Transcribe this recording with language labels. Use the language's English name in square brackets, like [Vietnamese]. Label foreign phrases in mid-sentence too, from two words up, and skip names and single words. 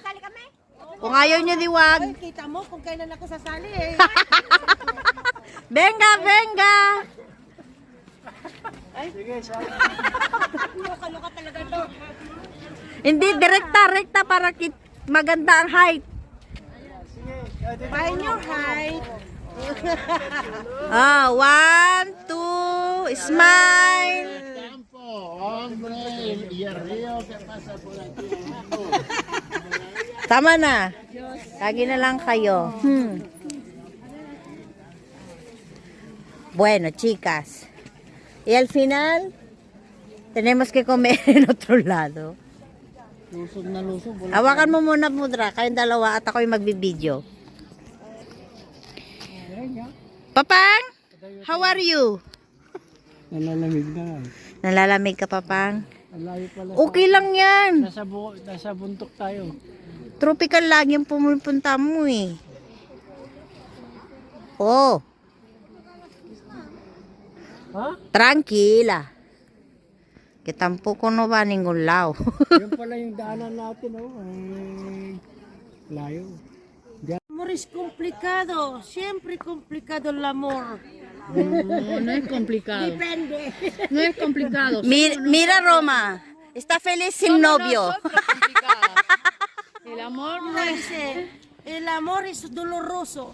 [Filipino] Sali kami. Kung ayaw niya diwag. Kita mo kung kailan ako sasali eh. [Spanish] Venga, venga. [Filipino] Luka-luka talaga to. Hindi, rekta para maganda ang height. [English] Find your height. Ah, 1, 2, smile. [Filipino] Tama na. Lagi na lang kayo. [Spanish] Bueno, chicas. Y al final, tenemos que comer en otro lado. [Filipino] Lusog na lusog. Hawakan mo muna, Mudra. Kayong dalawa at ako'y magbibideo. Papang, [English] how are you? [Filipino] Nalalamig na. Nalalamig ka, Papang? Ang layo pala. Okay lang yan. Nasa buntok tayo. Tropical lang yung pumupunta mo eh. Oh, Ha? [Spanish] tranquila. Que tampoco no va a ningún lado. [Filipino] Yan pala yung daanan natin, oh. Ay, layo. [Spanish] Amor es complicado. Siempre complicado el amor. No, no es complicado. Depende. No es complicado. Mira Roma, está feliz sin novio. El amor no es... Dice, el amor es doloroso.